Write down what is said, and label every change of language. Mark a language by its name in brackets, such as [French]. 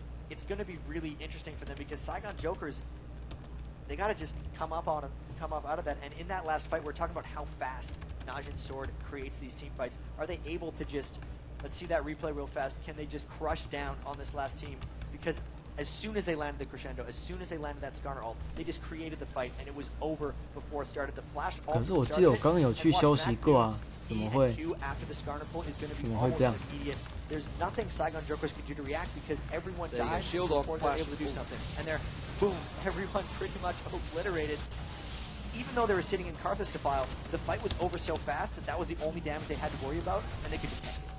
[English] It's going to be really interesting for them because Saigon Jokers, they got to just come up out of that. And in that last fight, we're talking about how fast Najin Sword creates these team fights. Are they able to just, let's see that replay real fast, can they just crush down on this last team? Because as soon as they landed the crescendo, as soon as they landed that Skarner ult, they just created the fight, and it was over before it started. The flash ult [Chinese] 可是我记得我刚刚有去休息过啊，怎么会？怎么会这样？ [English] There's nothing Saigon Jokers can do to react because everyone died shield before they're able to do something. And they're, boom, everyone pretty much obliterated. Even though they were sitting in Karthus Defile, the fight was over so fast that that was the only damage they had to worry about, and they could just tank it.